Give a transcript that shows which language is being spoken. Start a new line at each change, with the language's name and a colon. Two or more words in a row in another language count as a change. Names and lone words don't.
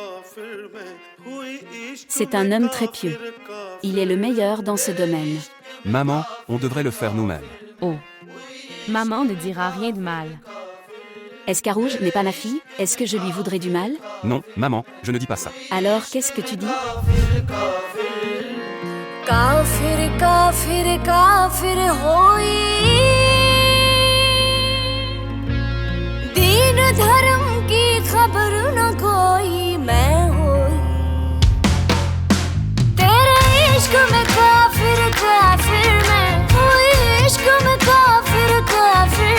French: C'est un homme très pieux. Il est le meilleur dans ce domaine. Maman, on devrait le faire nous-mêmes. Oh. Maman ne dira rien de mal. Escarouge n'est pas ma fille? Est-ce que je lui voudrais du mal? Non, maman, je ne dis pas ça. Alors qu'est-ce que tu dis?
Hindi: काफिर काफिर काफिर होई दीन धर्म की खबर न कोई मैं होई तेरे इश्क में काफिर काफिर मैं हुई इश्क में काफिर काफिर